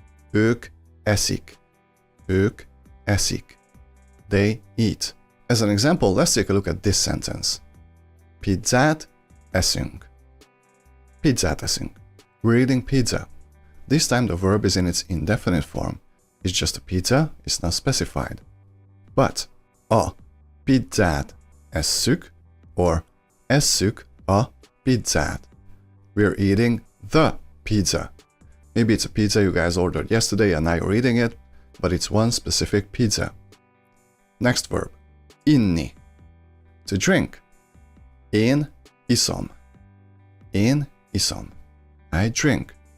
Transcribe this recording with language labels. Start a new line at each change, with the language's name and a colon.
Hungarian: Ők eszik. Ők eszik.
English: They eat. As an example, let's take a look at this sentence.
Hungarian: Pizzát eszünk. Pizzát eszünk.
English: We're eating pizza. This time the verb is in its indefinite form. It's just a pizza, it's not specified.
Hungarian: But a pizzát esszük or esszük a pizzát.
English: We're eating the pizza. Maybe it's a pizza you guys ordered yesterday and now you're eating it, but it's one specific pizza. Next verb. Inni. To drink.
Hungarian: Én iszom. Én iszom.
English: I drink.